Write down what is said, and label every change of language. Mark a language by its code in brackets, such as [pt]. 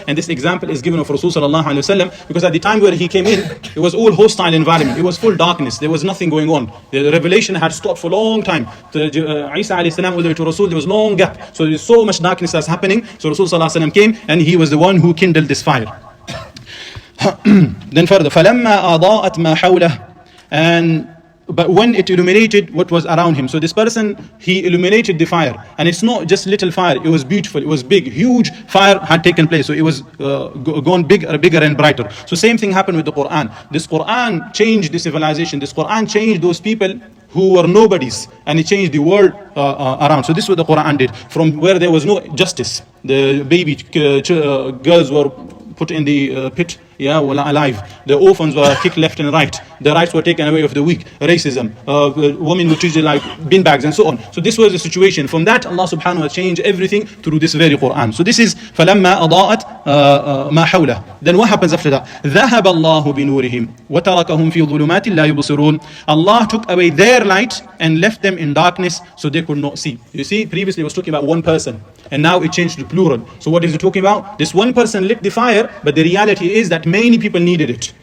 [en] And this example is given of Rasul sallallahu alaihi wasallam, because at the time where he came in, it was all hostile environment. It was full darkness. There was nothing going on. The revelation had stopped for a long time. Isa alayhi salam all the way to Rasul, there was long gap. So there's so much darkness that's happening. So Rasul sallallahu alaihi wasallam came, and he was the one who kindled this fire. Then further, [ar] فَلَمَّا أَضَاءَتْ مَا حَوْلَهُ. [en] But when it illuminated what was around him. So this person, he illuminated the fire. And it's not just little fire. It was beautiful. It was big. Huge fire had taken place. So it was gone bigger and brighter. So same thing happened with the Quran. This Quran changed the civilization. This Quran changed those people who were nobodies. And it changed the world around. So this is what the Quran did. From where there was no justice. The baby girls were put in the pit, alive. The orphans were kicked left and right. The rights were taken away of the weak. Racism. Women were treated like bin bags and so on. So this was the situation. From that, Allah subhanahu wa ta'ala changed everything through this very Quran. So this is [ar] فَلَمَّا أَضَاءَتْ مَا حَوْلَهُ. [en] Then what happens after that? [ar] ذَهَبَ اللَّهُ بِنُورِهِمْ وَتَرَكَهُمْ فِي ظُلُمَاتٍ لَا يُبْصِرُونَ. [en] Allah took away their light and left them in darkness, so they could not see. You see, previously it was talking about one person, and now it changed to plural. So what is it talking about? This one person lit the fire, but the reality is that many people needed it.